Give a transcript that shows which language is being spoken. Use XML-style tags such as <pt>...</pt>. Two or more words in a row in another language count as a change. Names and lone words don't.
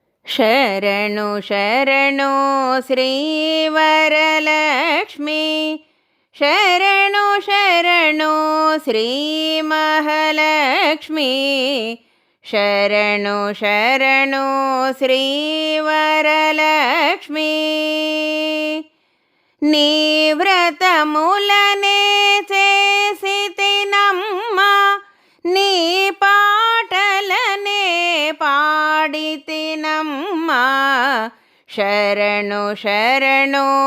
<kn>ಶರಣು ಶರಣು ಶ್ರೀವರಲಕ್ಷ್ಮೀ ಶರಣು ಶರಣು ಶ್ರೀ ಮಹಾಲಕ್ಷ್ಮೀ ಶರಣು ಶರಣು ಶ್ರೀವರಲಕ್ಷ್ಮೀ</kn> <te>నీ వ్రతములనే చేసితినమ్మ నీ పాటలనే పాడితినమ్మ శరణు శరణు</te>